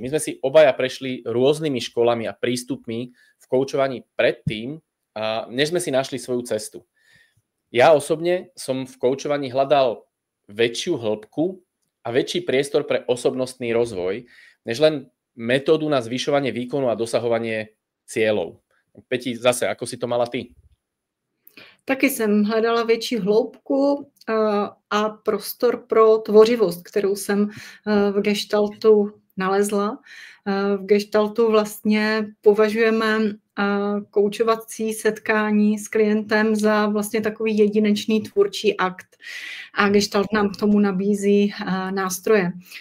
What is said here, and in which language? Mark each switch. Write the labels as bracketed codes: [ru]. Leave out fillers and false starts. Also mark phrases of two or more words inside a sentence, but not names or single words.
[sk] My sme si obaja prešli rôznymi školami a prístupmi v koučovaní predtým, než sme si našli svoju cestu. Ja osobne som v koučovaní hľadal väčšiu hĺbku a väčší priestor pre osobnostný rozvoj, než len metódu na zvyšovanie výkonu a dosahovanie cieľov. Peti, zase, ako si to mala ty? [cs] Taky jsem hledala větší hloubku a prostor pro tvořivost, kterou jsem v gestaltu nalezla. V gestaltu vlastně považujeme koučovací setkání s klientem za vlastně takový jedinečný tvůrčí akt a gestalt nám k tomu nabízí nástroje.